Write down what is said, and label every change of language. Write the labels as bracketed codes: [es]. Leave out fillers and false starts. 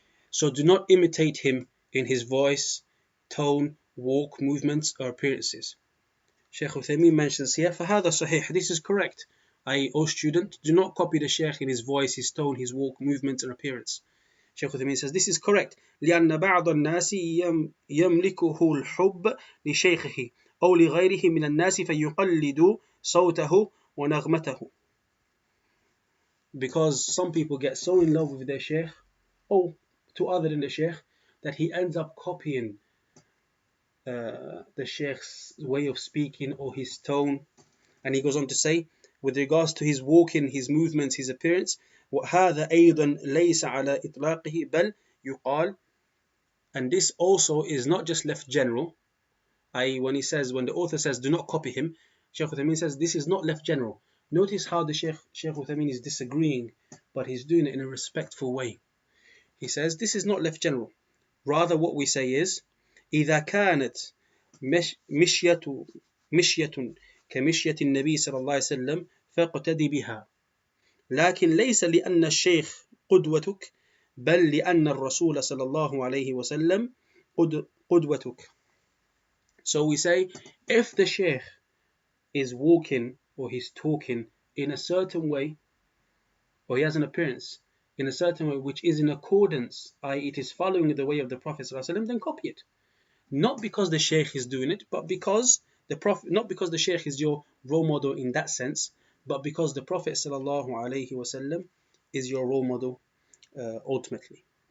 [en] So do not imitate him in his voice, tone, walk, movements or appearances. Shaykh Uthaymeen mentions here, [ar] فَهَذَا صحيح, [en] this is correct. i.e., O student, do not copy the Shaykh in his voice, his tone, his walk, movements and appearance. Shaykh Uthaymeen says this is correct. [ar] لأن بعض الناس يملكه الحب لشيخه أو لغيره من الناس فيقلد صوته ونغمته. [en] Because some people get so in love with their Shaykh, or to other than the Shaykh, that he ends up copying the Shaykh's way of speaking or his tone. And he goes on to say, with regards to his walking, his movements, his appearance, [ar] وهذا أيضا ليس على إطلاقه بل يقال. [en] And this also is not just left general, i.e., when the author says do not copy him, Shaykh Uthaymeen says this is not left general. Notice how the Shaykh Uthaymeen is disagreeing, but he's doing it in a respectful way. He says this is not left general. Rather, what we say is [ar] إذا كانت مشية كمشية النبي صلى الله عليه وسلم فاقتدي بها، لكن ليس لأن الشيخ قدوتك بل لأن الرسول صلى الله عليه وسلم قدوتك. [en] So we say, if the Shaykh is walking or he's talking in a certain way, or he has an appearance in a certain way which is in accordance, i.e., it is following the way of the Prophet ﷺ, then copy it. Not because the Shaykh is doing it, but because the Prophet, not because the Shaykh is your role model in that sense, but because the Prophet ﷺ is your role model ultimately.